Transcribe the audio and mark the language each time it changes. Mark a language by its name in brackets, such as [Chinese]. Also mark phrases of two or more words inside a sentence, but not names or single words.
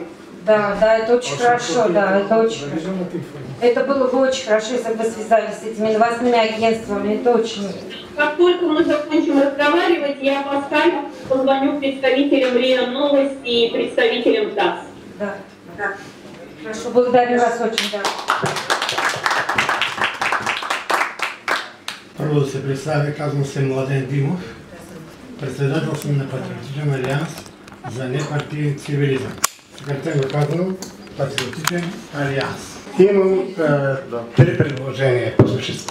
[Russian] Да, это очень хорошо, да, это очень хорошо. Это было бы очень хорошо, если бы связались с этими новостными агентствами, это очень... Как только мы закончим разговаривать, я по скайпу позвоню представителям РИА Новости и представителям ТАСС. Да. Хорошо, благодарю вас очень, да. [Bulgarian] Първо да се представя, казвам се Младен Димов, председател съм на Патриотичен алианс за непартиен цивилизъм. Съкратено казано, Патриотичен алианс. Имам три предложения по същество.